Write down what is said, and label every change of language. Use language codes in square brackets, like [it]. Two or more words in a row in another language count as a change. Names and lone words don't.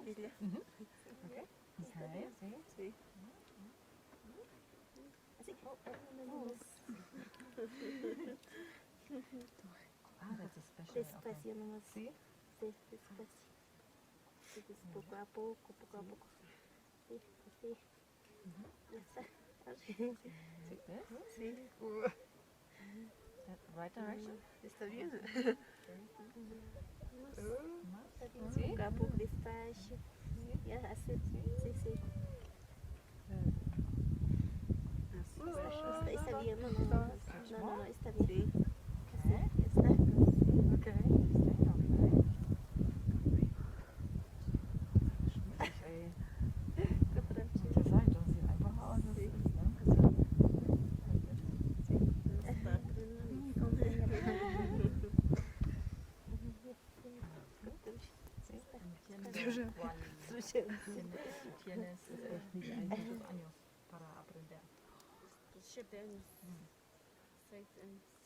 [es] Mira. [en] Okay. Okay. See? [es] Sí. Así. [en] Ah, that's a special. [es] Despacio nomás. [en] See? [es] Sí, despacio. Sí, poco a poco, poco a poco. Sí, así. Ya está. [en] See this? [es] Sí. [en] That right direction? [es] Está bien. [en] See? [es] Poco a poco, despacio. Ya, así. Sí, sí. Está bien, no, está bien. Sí. Así, ya está. [en] Okay. [de] Zur Seite, das sieht einfach aus. Das ist, ne? [es] Tienes 20 años para aprender. 7 años. 6 años.